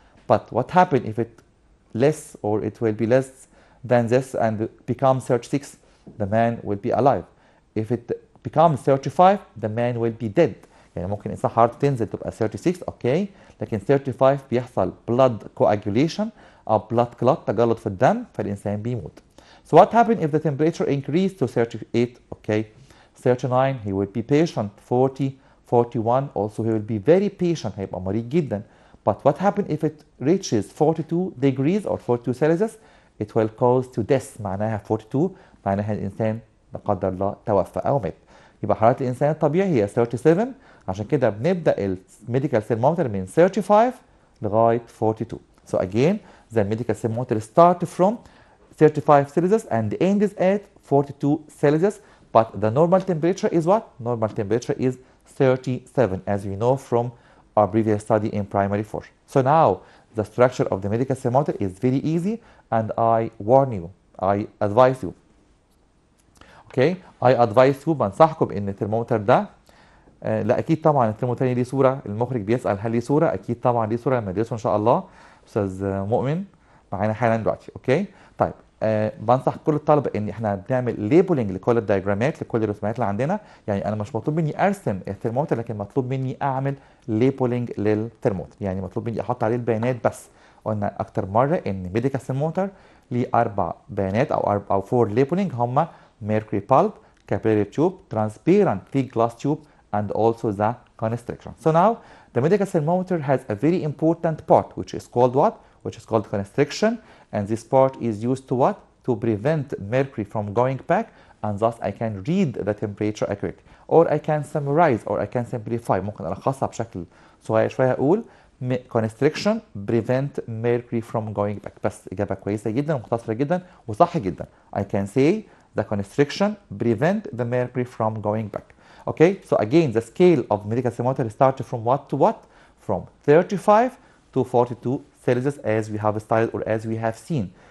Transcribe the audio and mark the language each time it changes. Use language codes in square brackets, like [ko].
[en] But what happens if it less or it will be less than this and becomes 36? The man will be alive. If it becomes 35, the man will be dead. [ar] يعني ممكن الإنسان حرارته تنزل تبقى 36 أوكي، لكن 35 بيحصل blood coagulation أو blood clot تجلط في الدم فالإنسان بيموت. [en] So what happens if the temperature increased to 38? Okay, 39 he will be patient. 40, 41 also he will be very patient، [ar] هيبقى مريض جدا. [en] But what happens if it reaches 42 degrees or 42 Celsius? It will cause to death. [ar] معناها 42 معناها الإنسان لا قدر الله توفى أو مات. يبقى حرارة الإنسان الطبيعي هي 37، عشان كده بنبدأ الميديكال ثيرمومتر من 35 لغاية 42. [en] So again the medical thermometer start from 35 Celsius and ends at 42 Celsius. But the normal temperature is what? Normal temperature is 37, as we know from our previous study in primary 4. So now the structure of the medical thermometer is very easy, and I warn you, I advise you. Okay, I advise you، [ar] بنصحكم ان الترمومتر ده لا اكيد طبعا الترمومتر ليه صوره، المخرج بيسال هل ليه صوره؟ اكيد طبعا ليه صوره لما ندرسه ان شاء الله. استاذ مؤمن معانا حالا دلوقتي. اوكي طيب بنصح كل الطلبه ان احنا بنعمل ليبلنج لكل الدايجرامات لكل الرسومات اللي عندنا. يعني انا مش مطلوب مني ارسم الترمومتر، لكن مطلوب مني اعمل ليبلنج للترمومتر، يعني مطلوب مني احط عليه البيانات بس. قلنا اكتر مره ان ميديكال ثرمومتر ليه 4 بيانات او 4 ليبلنج، هم mercury pulp, capillary tube, transparent thick glass tube, and also the constriction. [en] So now the medical thermometer has a very important part, which is called what? Which is called constriction, and this part is used to what? To prevent mercury from going back, and thus I can read the temperature accurately, or I can summarize, or I can simplify. [ar] ممكن ألخصها بشكل صغير شوية أقول [en] constriction prevent mercury from going back. [ar] بس إجابة كويسة جدا ومختصرة جدا وصح جدا. [en] I can say the constriction prevent the mercury from going back. Okay, so again the scale of medical thermometer starts from what to what? From 35 to 42 Celsius as we have studied or as we have seen.